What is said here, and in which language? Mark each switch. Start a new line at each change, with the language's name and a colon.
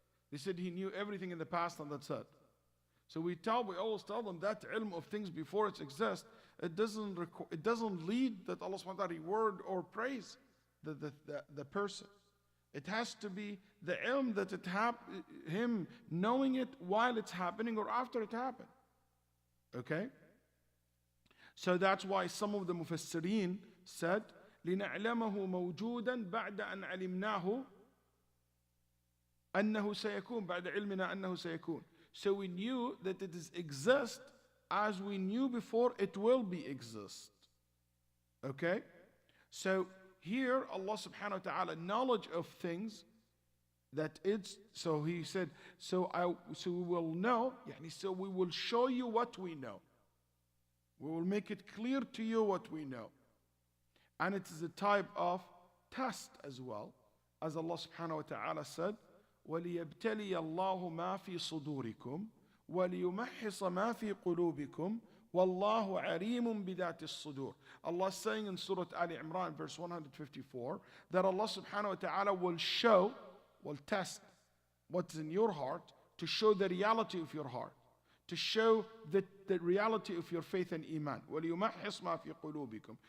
English: They said he knew everything in the past and that's it. So we always tell them that ilm of things before it exists, it doesn't lead that Allah subhanahu wa ta'ala reward or praise the person. It has to be the ilm that him knowing it while it's happening or after it happened. Okay? So that's why some of the mufassirin said,
Arabic: لِنَعْلَمَهُ مَوْجُودًا بَعْدَ أَنْ عَلِمْنَاهُ أَنَّهُ سَيَكُونَ بَعْدَ عِلْمِنَا أَنَّهُ سَيَكُونَ.
English: So we knew that it is exist as we knew before it will be exist. Okay? So here Allah subhanahu wa ta'ala knowledge of things that it's, so he said, so we will know, so we will show you what we know. We will make it clear to you what we know. And it is a type of test as well. As Allah subhanahu wa ta'ala said,
Arabic: وَلِيَبْتَلِيَ اللَّهُ مَا فِي صُدُورِكُمْ وَلِيُمَحِّصَ مَا فِي قُلُوبِكُمْ وَاللَّهُ عَلِيمٌ بِذَاتِ الصُّدُورِ.
English: Allah is saying in Surah Al Imran, verse 154, that Allah subhanahu wa ta'ala will test what's in your heart to show the reality of your heart, to show the reality of your faith and iman.
Arabic: وَلِيُمَحِّصْ مَا فِي قُلُوبِكُمْ.